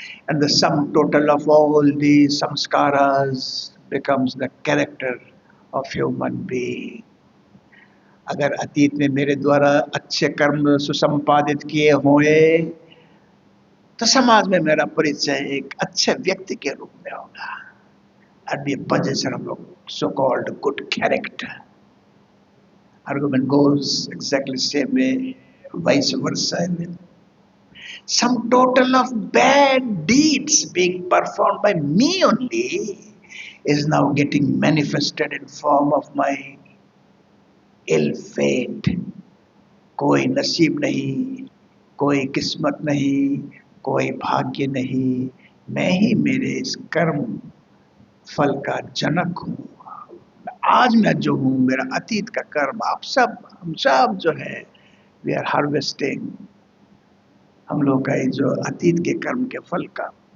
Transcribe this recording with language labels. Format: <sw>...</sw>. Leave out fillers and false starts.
<en>And the sum total of all the sanskaras becomes the character of human being.</en> <hi>अगर अतीत में मेरे द्वारा अच्छे कर्म सुसंपादित किए हुए तो समाज में मेरा परिचय एक अच्छे व्यक्ति के रूप में होगा।</hi> <en>I'd be a possessor of so-called good character. Argument goes exactly same way, vice versa. Some total of bad deeds being performed by me only is now getting manifested in form of my ill fate.</en> <hi>कोई नसीब नहीं, कोई किस्मत नहीं, कोई भाग्य नहीं, मैं ही मेरे इस कर्म फल का जनक हूँ। आज मैं जो हूँ मेरा अतीत का कर्म, आप सब हम सब जो है</hi> <en>we are harvesting</en> <hi>हम लोग का जो अतीत के कर्म के फल का।</hi>